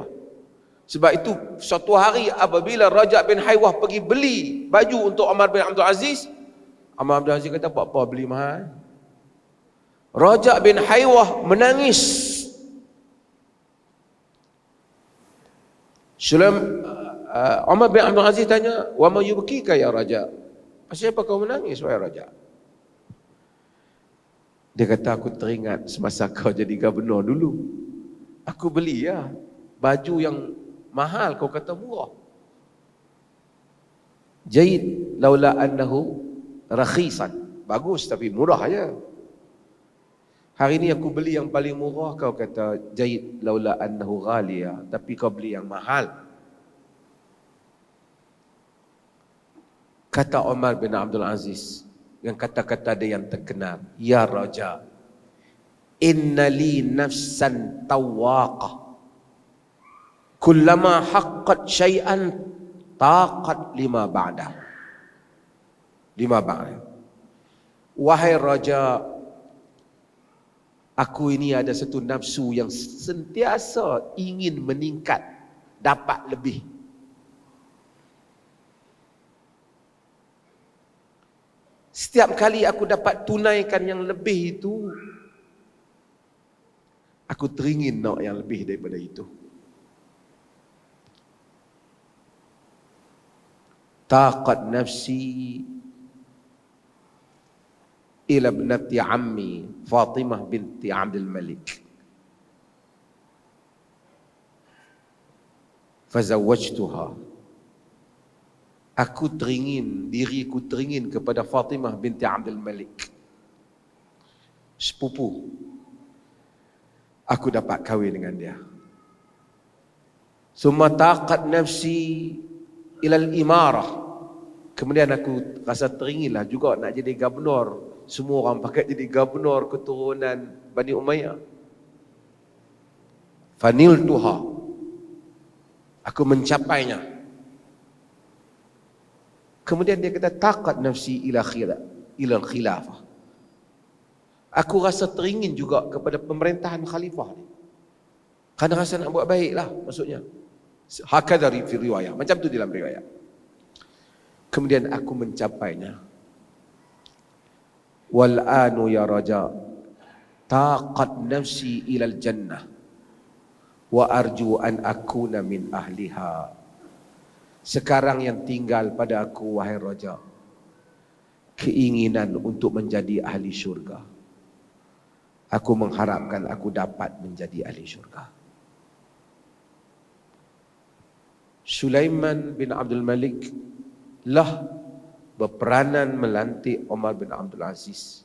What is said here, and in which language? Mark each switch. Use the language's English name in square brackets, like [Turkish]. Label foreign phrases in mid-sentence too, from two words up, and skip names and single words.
[Malay] Sebab itu suatu hari apabila Raja bin Haywah pergi beli baju untuk Omar bin Abdul Aziz, Omar bin Abdul Aziz kata, apa beli mahal? Raja bin Haywah menangis. Omar bin Abdul Aziz tanya, [Arabic] وما يبكيك يا رجاء? [Malay] Kenapa kau menangis wahai Raja? Dia kata, aku teringat semasa kau jadi gubernur dulu, aku beli baju yang mahal, kau kata murah. [Arabic] جيد لولا أنه رخيص, [Malay] bagus tapi murah aja. Hari ini aku beli yang paling murah, kau kata [Arabic] جيد لولا أنه غالي, [Malay] tapi kau beli yang mahal. Kata Omar bin Abdul Aziz, yang kata-kata dia yang terkenal, [Arabic] يا رجاء إن لي نفسا تواقة كلما حققت شيئا تاقت لما بعده. [Malay] Wahai Raja, aku ini ada satu nafsu yang sentiasa ingin meningkat, dapat lebih. Setiap kali aku dapat tunaikan yang lebih itu, aku teringin nak yang lebih daripada itu. [Arabic] تاقت نفسي إلى ابنة عمي فاطمة بنت عبد الملك فتزوجتها. [Malay] Diriku teringin kepada Fatimah binti Abdul Malik, sepupu. Aku dapat kahwin dengan dia. [Arabic] ثم تاقت نفسي إلى الإمارة. [Malay] Kemudian aku rasa teringinlah juga nak jadi gubernur. Semua orang pakai jadi gubernur keturunan Bani Umayyah. faniltuha, aku mencapainya. Kemudian dia kata [Arabic] تاقت نفسي إلى الخلافة. [Malay] Aku rasa teringin juga kepada pemerintahan khalifah ni. Kerana rasa nak buat baik lah maksudnya. [Arabic] هكذا في الرواية, [Malay] macam tu dalam riwayat. Kemudian aku mencapainya. [Arabic] والآن يا رجاء تاقت نفسي إلى الجنة وأرجو أن أكون من أهلها. [Malay] Sekarang yang tinggal pada aku, wahai raja, keinginan untuk menjadi ahli syurga. Aku mengharapkan aku dapat menjadi ahli syurga. Sulaiman bin Abdul Malik lah berperanan melantik Umar bin Abdul Aziz.